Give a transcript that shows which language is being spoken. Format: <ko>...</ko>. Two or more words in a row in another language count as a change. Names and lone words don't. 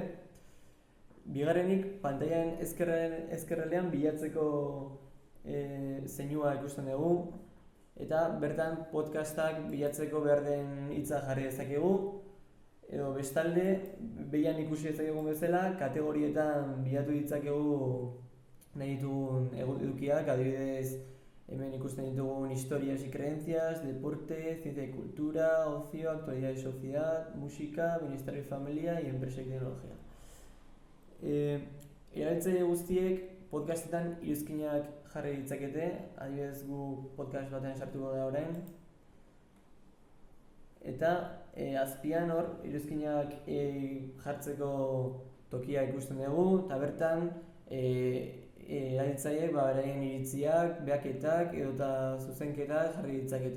<eu>Bigarrenik, pantailan ezkerraldean bilatzeko zeinua ikusten dugu, eta bertan podcastak bilatzeko behar den hitza jarri dezakegu, edo bestalde, behian ikusi dezakegun bezala, kategorietan bilatu ditzakegu nahi ditugun edukiak, adibidez, hemen ikusten ditugun</eu> <es>historias y creencias, deporte, ciencia y cultura, ocio, actualidad y sociedad, música, bienestar y familia y empresa y tecnología.</es> <eu>Erabiltzaile guztiek podcastetan iruzkinak jarri ditzakete, adibidez gu podcast batean sartuko da orain. Eta azpian hor iruzkinak jartzeko tokia ikusten dugu, eta bertan erabiltzaileek beraien iritziak, behaketak edota zuzenketak jarri ditzakete.</eu>